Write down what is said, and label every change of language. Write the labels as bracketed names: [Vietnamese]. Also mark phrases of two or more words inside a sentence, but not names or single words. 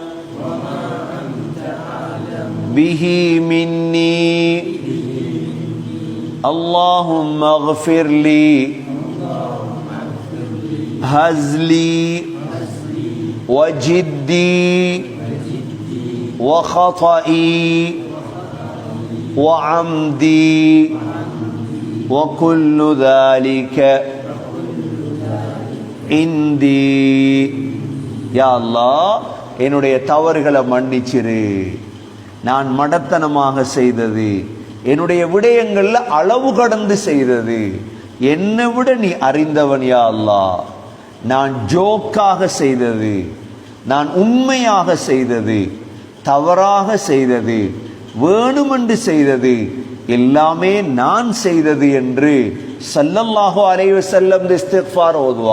[Arabic] به مني اللهم اغفر لي هزلي وجدي وخطئي وعمدي وكل ذلك عندي. يا الله, [Tamil] என்னுடைய தவறுகளை மன்னிச்சிரு. நான் மடத்தனமாக செய்தது, என்னுடைய விடயங்கள்ல அளவு கடந்து செய்தது, என்னை விட நீ அறிந்தவன் [Arabic] يا الله. [Tamil] நான் ஜோக்காக செய்தது, நான் உண்மையாக செய்தது, தவறாக செய்தது, வேணுமென்று செய்தது, எல்லாமே நான் செய்தது என்று [Arabic] صلى الله عليه وسلم [Tamil] இஸ்திக்ஃபார் ஓதுவா.